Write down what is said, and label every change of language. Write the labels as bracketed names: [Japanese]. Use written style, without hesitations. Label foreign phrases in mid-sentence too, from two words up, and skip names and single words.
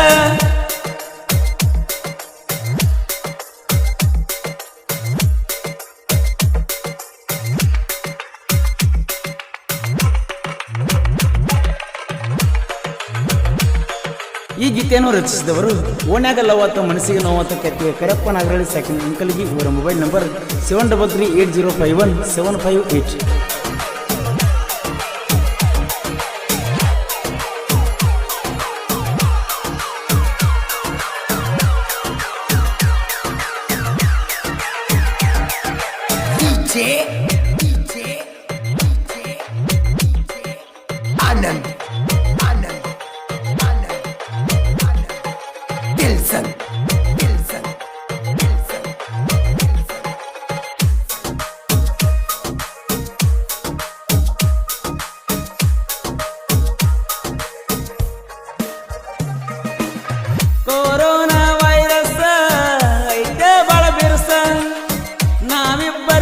[Kannada] ಈ ಗೀತೆಯನ್ನು ರಚಿಸಿದವರು ಓಣ್ಯಾಗ ಲವತ್ತ ಮನಸ್ಸಿಗೆ ನೋವತ್ತ ಕೆತ್ತಿಗೆ ಕರಪ್ಪ ನಾಗರಳ್ಳಿ ಸೆಕೆಂಡ್ ಅಂಕಲ್ಗಿ ಇವರ ಮೊಬೈಲ್ ನಂಬರ್ 7338051758. डीजे आनंद आनंद तिलसंग ಕೊರೋನಾ ವೈರಸ್ ಐತೆ ಬಾಳ ಬಿರುಸ ನಾವಿಬ್ಬರು